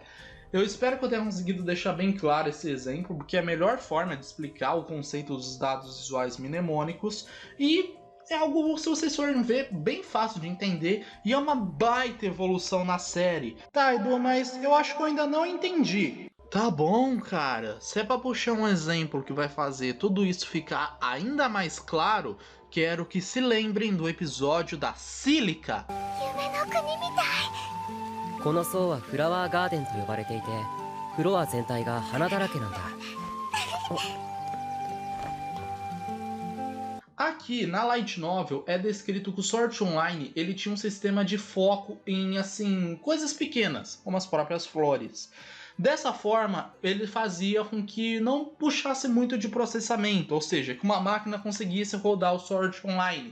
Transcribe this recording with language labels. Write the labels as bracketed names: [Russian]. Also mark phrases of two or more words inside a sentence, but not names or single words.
[Portuguese] Eu espero que eu tenha conseguido deixar bem claro esse exemplo, porque é a melhor forma de explicar o conceito dos dados visuais mnemônicos e é algo, se vocês forem ver, bem fácil de entender e é uma baita evolução na série. Tá, Edu, mas eu acho que eu ainda não entendi. Tá bom, cara. Se é pra puxar um exemplo que vai fazer tudo isso ficar ainda mais claro, quero que se lembrem do episódio da Sílica. [Japanese] この層はフラワーガーデンと呼ばれていて、フロア全体が花だらけなんだ。 [Portuguese] Aqui na Light Novel é descrito que o Sword Online ele tinha um sistema de foco em assim coisas pequenas, como as próprias flores. Dessa forma, ele fazia com que não puxasse muito de processamento, ou seja, que uma máquina conseguisse rodar o Sword Art Online.